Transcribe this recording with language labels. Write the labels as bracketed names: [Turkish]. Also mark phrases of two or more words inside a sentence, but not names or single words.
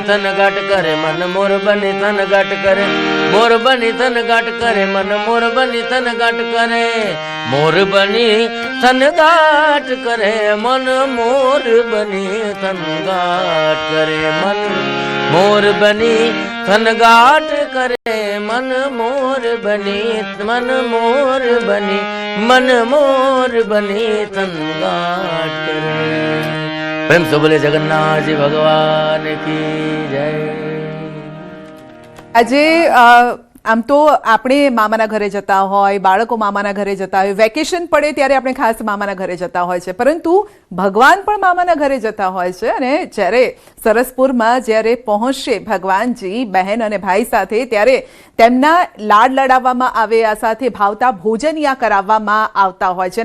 [Hindi] तन गाट करे मन मोर बनी तन गाट करे मोर बनी तन गाट करे मन मोर बनी तन गाट करे मोर बनी तन गाट करे मन मोर बनी तन गाट करे मन मोर बनी तन गाट करे मन मोर बनी मन मोर बनी मन मोर बने तन गाट करे. प्रेम से बोले जगन्नाथ जी भगवान की जय. [Gujarati] આજે આમ તો આપણે મામાના ઘરે જતા હોય, બાળકો મામાના ઘરે જતા હોય, વેકેશન પડે ત્યારે આપણે ખાસ મામાના ઘરે જતા હોય છે, પરંતુ ભગવાન પણ મામાના ઘરે જતા હોય છે. અને જ્યારે સરસપુરમાં જ્યારે પહોંચશે ભગવાનજી બહેન અને ભાઈ સાથે, ત્યારે તેમના લાડ લડાવવામાં આવે, આ સાથે ભાવતા ભોજનિયા કરાવવામાં આવતા હોય છે.